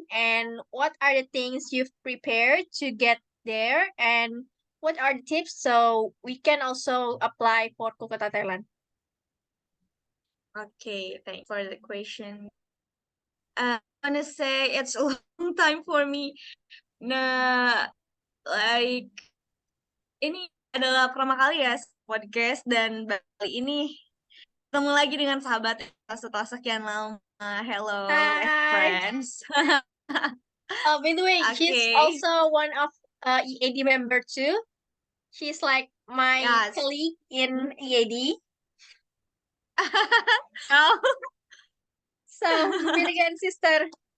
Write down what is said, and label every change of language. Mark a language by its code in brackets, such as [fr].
[en] And what are the things you've prepared to get there? And what are the tips so we can also apply for Kukuta, Thailand? Okay, thanks for the question. I wanna say it's a long time for me. [id] Nah, like ini adalah pertama kali ya podcast dan kali ini ketemu lagi dengan sahabat setelah sekian lama. [en] Hello, Hi. friends. By the way, she's also one of EAD member too. She's like my Yes. colleague in EAD. Oh, So, meet again, sister.